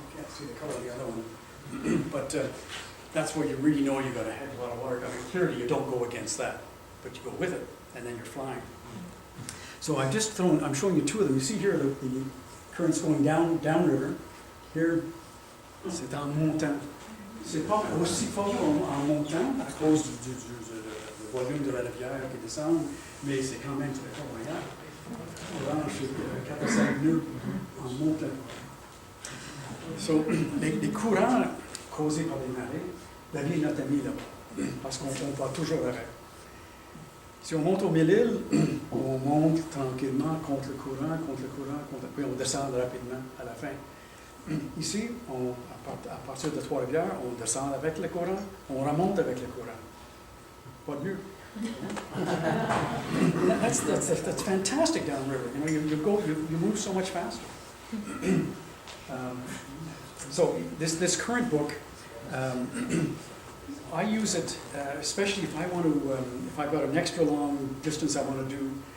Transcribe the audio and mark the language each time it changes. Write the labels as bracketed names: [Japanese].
[English] I can't see the color of the other one. But that's where you really know you've got a heck of a lot of water coming. Clearly you don't go against that, but you go with it, and then you're flying. So I'm showing you two of them. You see here the currents going downriver. [French] Here, c'est en montant. C'est pas aussi fort en montant à cause du volume de la rivière qui descend, mais c'est quand même très fort. Regarde, orange, c'est 4 à 5 nœuds en montant. So, les courants causés par les marées, la vie est notre ami là-bas, parce qu'on va toujours avec. Si on monte au Mille-Îles, on monte tranquillement contre le courant, puis on descend rapidement à la fin. Ici, à partir de Trois-Rivières, on descend avec le courant, on remonte avec le courant. Pas de mieux. [English] That's fantastic downriver. You move so much faster. So this current book, I use it especially if I want to, if I've got an extra long distance I want to do.